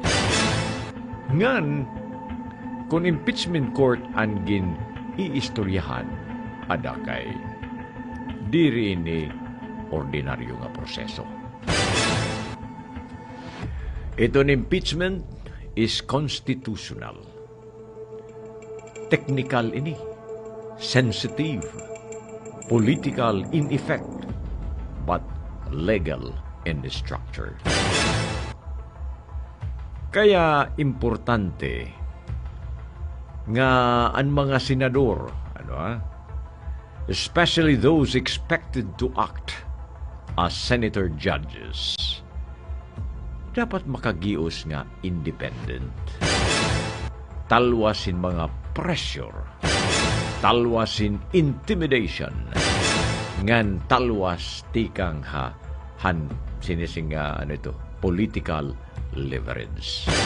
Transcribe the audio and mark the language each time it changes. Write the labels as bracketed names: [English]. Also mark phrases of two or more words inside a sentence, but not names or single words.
[Waray] Ngan, kung impeachment court ang iistoryahan, ada kay diri ni ordinaryo nga proseso. [English] Itong impeachment is constitutional. [Waray] Technical ini, [English] sensitive, political in effect, but legal in the structure. [Waray] Kaya importante nga ang mga senador, [English] especially those expected to act as senator judges, [Waray] dapat makagios nga [English] independent. [Waray] Talwasin mga pressure, talwasin intimidation, ngan talwas tikang sinisinga [English] political leverage.